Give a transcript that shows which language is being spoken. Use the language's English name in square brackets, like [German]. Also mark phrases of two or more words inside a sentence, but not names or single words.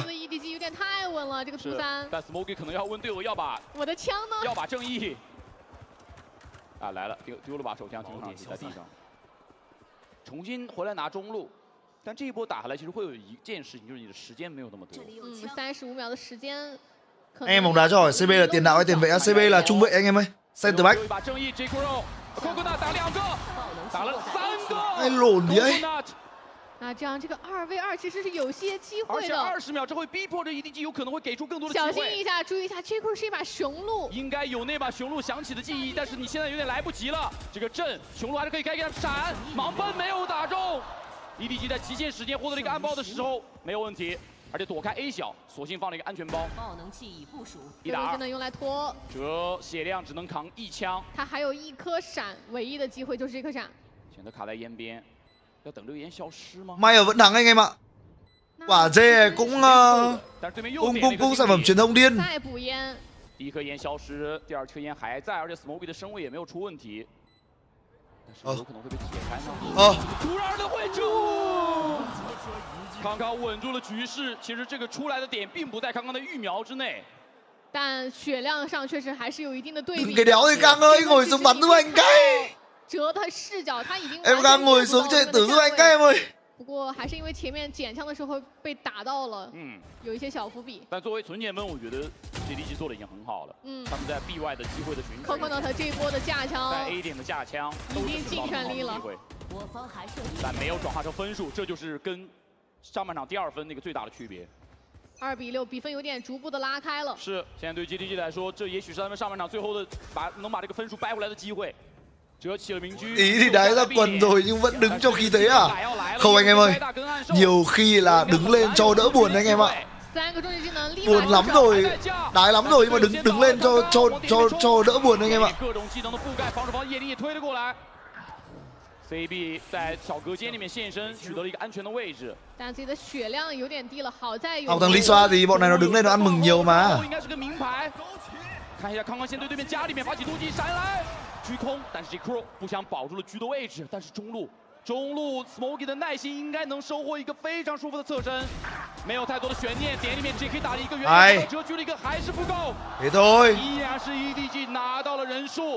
[Chinese] 这个 EDG 有点太稳了，这个图3。但 Smokey 可能要问队友要把我的枪呢？要把正义。啊来了，丢了把手枪停上去在地上，重新回来拿中路。但这一波打下来，其实会有一件事情，就是你的时间没有那么多。 35秒的时间。 [Vietnamese] Em bóng đá cho hỏi CB là tiền đạo hay tiền vệ? CB là trung vệ anh em ơi. [English] Center back. [Chinese] 打了3个。哎，裸你哎。那这样这个2v2其实是有些机会的。而且20秒之后逼迫着 EDG 有可能会给出更多的机会。小心一下，注意一下，这块是一把雄鹿。应该有那把雄鹿响起的记忆，但是你现在有点来不及了。这个阵雄鹿还是可以开给他闪，盲奔没有打中。 EDG 在极限时间获得了一个暗包的时候没有问题，而且躲开 A 小，索性放了一个安全包。爆能器已部署，1打2，只能用来拖。这血量只能扛1枪。他还有1颗闪，唯一的机会就是这颗闪。选择卡在烟边，要等这个烟消失吗 [Vietnamese] May ở vẫn thắng anh em ạ. Quả dê cũng cũng sản phẩm truyền thông điên. [Chinese] 再补烟。第一颗烟消失，第2颗烟还在，而且 Smokey 的身位也没有出问题。但是有可能会被解开呢。突然的会住，康康稳住了局势。其实这个出来的点并不在康康的预瞄之内，但血量上确实还是有一定的对比。 [Vietnamese] Cái đéo thì Cang ơi, ngồi xuống bắn giúp anh cái. [Chinese] 哲他视角他已经。 [Vietnamese] Em Cang ngồi xuống chơi tử giúp anh cái em ơi. [Chinese] 不过还是因为前面捡枪的时候被打到了，有一些小伏笔。但作为存钱分，我觉得 GEN.G 做的已经很好了。他们在 B 外的机会的寻找。 Coconut 这一波的架枪，在 A 点的架枪已经尽全力了。但没有转化成分数，这就是跟上半场第2分那个最大的区别。 2比6，比分有点逐步的拉开了。是，现在对 GEN.G 来说，这也许是他们上半场最后的能把这个分数掰回来的机会。 [Vietnamese] Ý thì đá ra quần rồi nhưng vẫn đứng cho khí thế à? Không anh em ơi, nhiều khi là đứng lên cho đỡ buồn anh em ạ. Buồn lắm rồi, đái lắm rồi nhưng mà đứng lên cho đỡ buồn anh em ạ. [Chinese] CB 在小隔间里面现身，取得了一个安全的位置。但自己的血量有点低了，好在有。 [Vietnamese] Học thằng Lý Xoa thì bọn này nó đứng lên nó ăn mừng nhiều mà. [Chinese] 应该是个名牌。看一下康康先对对面家里面发起突击闪来。狙空，但是这 Crow 不想保住了狙的位置，但是中路 Smokey 的耐心应该能收获一个非常舒服的侧身，没有太多的悬念，点里面 JK 打了一个圆，折狙了一个还是不够，依然是 EDG 拿到了人数。